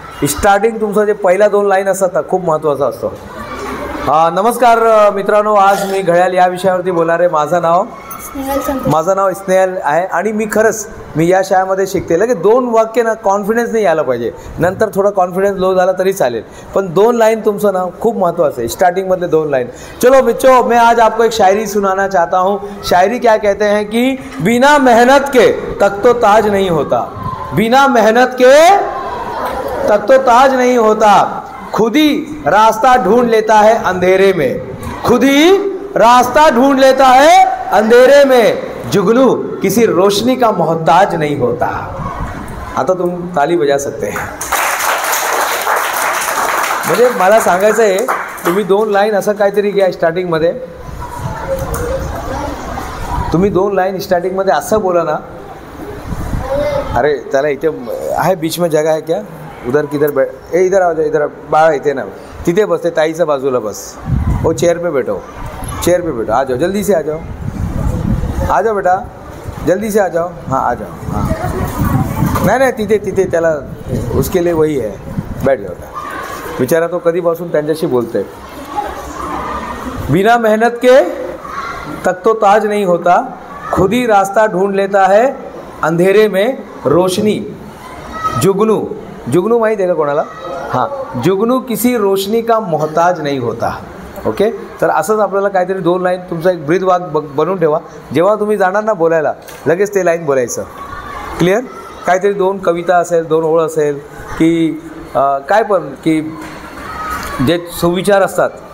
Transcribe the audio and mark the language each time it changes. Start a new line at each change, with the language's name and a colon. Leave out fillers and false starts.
Marathi: Starting तुमचं जे पहिल्या 2 लाईन असतात ना खूप महत्त्वाचं असतं. नमस्कार मित्रांनो, आज मी घड्याळ या विषयावरती बोलणार आहे. माझं नाव स्नेहल आहे आणि मी या शाळेमध्ये शिकते. लगे 2 वाक्य ना कॉन्फिडन्स नाही यायला पाहिजे, नंतर थोडा कॉन्फिडन्स लो झाला तरी चालेल, पण 2 लाइन तुमचं नाव खूप महत्त्वाचं आहे. स्टार्टिंगमधले 2 लाइन.
Hindi: चलो बच्चों, मैं आज आपको एक शायरी सुनाना चाहता हूँ. शायरी क्या कहते हैं कि बिना मेहनत के तक तो ताज नहीं होता, बिना मेहनत के तक तो ताज नहीं होता, खुद ही रास्ता ढूंढ लेता है अंधेरे में, खुद ही रास्ता ढूंढ लेता है अंधेरे में, जुगनू किसी रोशनी का मोहताज नहीं होता. आता तुम ताली बजा सकते हैं.
Marathi: म्हणजे मला सांगायचं आहे, तुम्ही 2 लाईन असं काहीतरी घ्या स्टार्टिंगमध्ये. तुम्ही 2 लाईन स्टार्टिंगमध्ये असं बोला ना.
Hindi: अरे त्याला इथे आहे बीच में जगह है क्या, उधर किधर बैठ, इधर आ जाओ, इधर
Marathi: बाळा इथे ना, तिथे बसते ताईच्या बाजूला बस,
Hindi: वो चेयर पे बैठो, चेयर पे बैठो, आ जाओ जल्दी से, आ जाओ बेटा, जल्दी से आ जाओ. हाँ आ जाओ. हाँ
Marathi: नाही तिथे त्याला
Hindi: उसके लिए वही है, बैठ जाओ.
Marathi: बिचारा तो कधीपासून त्यांच्याशी बोलते.
Hindi: बिना मेहनत के तक तो ताज नहीं होता, खुद ही रास्ता ढूंढ लेता है अंधेरे में रोशनी, जुगनू
Marathi: माहिती आहे का कोणाला?
Hindi: हां, जुगनू किसी रोशनी का मोहताज नहीं होता.
Marathi: ओके, तर असंच आपल्याला काहीतरी 2 लाईन तुमचा एक ब्रीद वाक बनवून ठेवा. जेव्हा तुम्ही जाणार ना बोलायला लगेच ते लाईन बोलायचं. क्लिअर? काहीतरी 2 कविता असेल, 2 ओळ असेल की काय पण की जे सुविचार असतात.